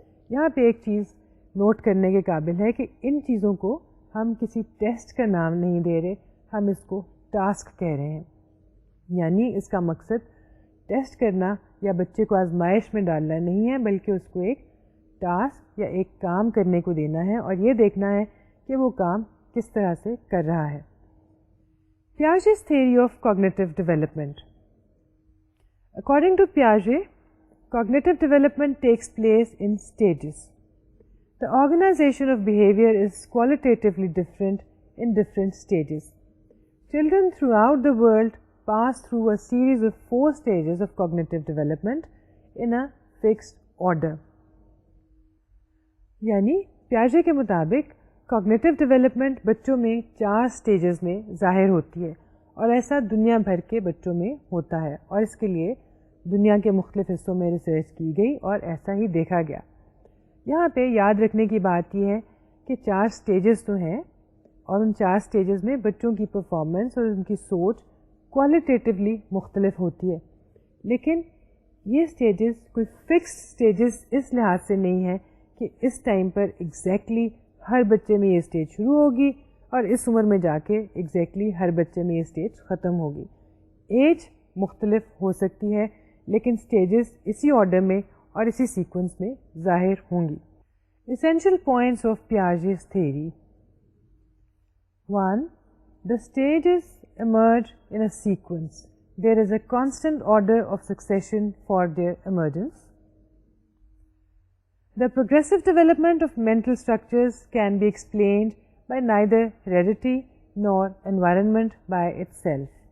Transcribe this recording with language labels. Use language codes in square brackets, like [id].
[ur] یہاں پہ ایک چیز نوٹ کرنے کے قابل ہے کہ ان چیزوں کو ہم کسی ٹیسٹ کا نام نہیں دے رہے، ہم اس کو ٹاسک کہہ رہے ہیں. یعنی اس کا مقصد ٹیسٹ کرنا یا بچے کو آزمائش میں ڈالنا نہیں ہے، بلکہ اس کو ایک ٹاسک یا ایک کام کرنے کو دینا ہے اور یہ دیکھنا ہے کہ وہ کام کس طرح سے کر رہا ہے. [en] Piaget's theory of cognitive development. According to Piaget, cognitive development takes place in stages. The organization of behavior is qualitatively different in different stages. Children throughout the world pass through a series of 4 stages of cognitive development in a fixed order. [ur] یعنی پیاجے کے مطابق cognitive development بچوں میں 4 stages میں ظاہر ہوتی ہے، اور ایسا دنیا بھر کے بچوں میں ہوتا ہے، اور اس کے لیے دنیا کے مختلف حصوں میں ریسرچ کی گئی اور ایسا ہی دیکھا گیا. یہاں پہ یاد رکھنے کی بات یہ ہے کہ 4 سٹیجز تو ہیں، اور ان 4 سٹیجز میں بچوں کی پرفارمنس اور ان کی سوچ کوالٹیٹیولی مختلف ہوتی ہے. لیکن یہ سٹیجز کوئی فکسڈ سٹیجز اس لحاظ سے نہیں ہے کہ اس ٹائم پر ایگزیکٹلی ہر بچے میں یہ اسٹیج شروع ہوگی اور اس عمر میں جا کے ایگزیکٹلی ہر بچے میں یہ اسٹیج ختم ہوگی. ایج مختلف ہو سکتی ہے لیکن اسٹیجز اسی آرڈر میں اور اسی سیکوینس میں ظاہر ہوں گی. [en] Essential points of Piaget's theory. 1. The stages emerge in a sequence. There is a constant order of succession for their emergence. The progressive development of mental structures can be explained by neither heredity nor environment by itself.